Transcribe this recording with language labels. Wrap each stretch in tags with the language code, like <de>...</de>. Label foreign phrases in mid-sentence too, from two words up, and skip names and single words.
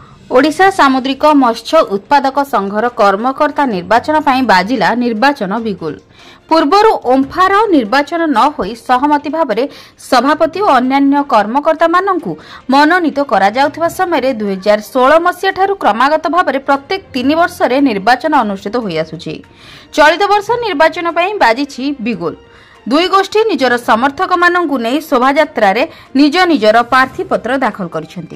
<or>ଓଡ଼ିଶା ସାମୁଦ୍ରିକ ମତ୍ସ୍ୟ ଉତ୍ପାଦକ ସଂଘର କର୍ମକର୍ତ୍ତା ନିର୍ବାଚନ ପାଇଁ ବାଜିଲା ନିର୍ବାଚନ ବିଗୁଲ। ପୂର୍ବରୁ ଓମ୍ଫାର ନିର୍ବାଚନ ନ ହୋଇ ସହମତି ଭାବରେ ସଭାପତି ଔର ଅନ୍ୟାନ୍ୟ କର୍ମକର୍ତ୍ତା ମାନଙ୍କୁ ମନୋନୀତ କରା ଯାଉଥିବା ସମୟ 2016 ମସିହା ଠାରୁ କ୍ରମାଗତ ଭାବରେ ପ୍ରତ୍ୟେକ 3 ବର୍ଷ ରେ ନିର୍ବାଚନ ଅନୁଷ୍ଠିତ ହୋଇ ଆସୁଛି। ଚଳିତ ବର୍ଷ ନିର୍ବାଚନ ପାଇଁ ବାଜିଛି ବିଗୁଲ। ଦୁଇ ଗୋଷ୍ଠୀ ନିଜର ସମର୍ଥକ ମାନଙ୍କୁ ନେଇ ଶୋଭାଯାତ୍ରା ରେ ନିଜ ନିଜର ପ୍ରାର୍ଥୀ ପତ୍ର ଦାଖଲ କରିସେଣ୍ଟି।</or>